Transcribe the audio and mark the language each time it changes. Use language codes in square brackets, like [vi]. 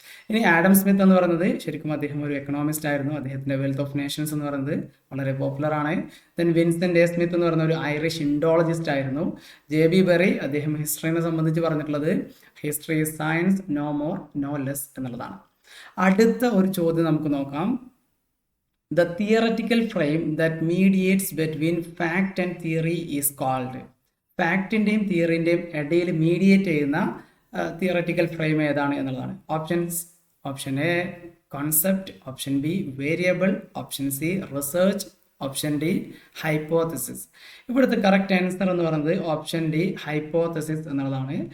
[ml] ഇനി Adam Smith എന്ന് പറയുന്നത് ശരിക്കും അദ്ദേഹം ഒരു എക്കണോമിസ്റ്റ് ആയിരുന്നു. അദ്ദേഹത്തിൻ്റെ വെൽത്ത് ഓഫ് നേഷൻസ് എന്ന് പറയുന്നത് വളരെ പോപ്പുലർ ആണ്. ദെൻ വിൻസെന്റ് എ സ്മിത്ത് എന്ന് പറയുന്ന ഒരു ഐറിഷ് ഇൻഡോളജിസ്റ്റ് ആയിരുന്നു. JB ബെറി അദ്ദേഹം ഹിസ്റ്ററിനെ സംബന്ധിച്ച് പറഞ്ഞിട്ടുള്ളത് [en] history is science, no more no less [ml] എന്നുള്ളതാണ്. അടുത്ത ഒരു ചോദ്യം നമുക്ക് നോക്കാം. [en] The theoretical frame that mediates between fact and theory is called. [ml] ഫാക്റ്റിൻ്റെയും തിയറിൻ്റെയും ഇടയിൽ മീഡിയേറ്റ് ചെയ്യുന്ന തിയററ്റിക്കൽ ഫ്രെയിം ഏതാണ് എന്നുള്ളതാണ്. Option A concept, option B variable, option C research, option D hypothesis. ഇവിടുത്തെ കറക്റ്റ് ആൻസർ എന്ന് പറയുന്നത് ഓപ്ഷൻ ഡി ഹൈപ്പോത്തസിസ് എന്നുള്ളതാണ്.